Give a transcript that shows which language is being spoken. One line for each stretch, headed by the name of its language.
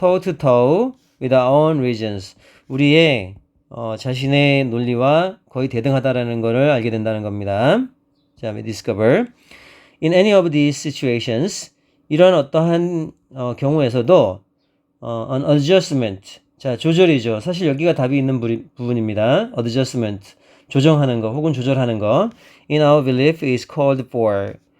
English: toe to toe with our own reasons.
Korean: 우리의 자신의 논리와 거의 대등하다라는 것을 알게 된다는 겁니다.
English: 자, we discover. In any of these situations,
Korean: 이런 어떠한 경우에서도
English: an adjustment,
Korean: 자, 조절이죠. 사실 여기가 답이 있는 부분입니다. adjustment, 조정하는 거 혹은 조절하는 거.
English: In our belief is called for.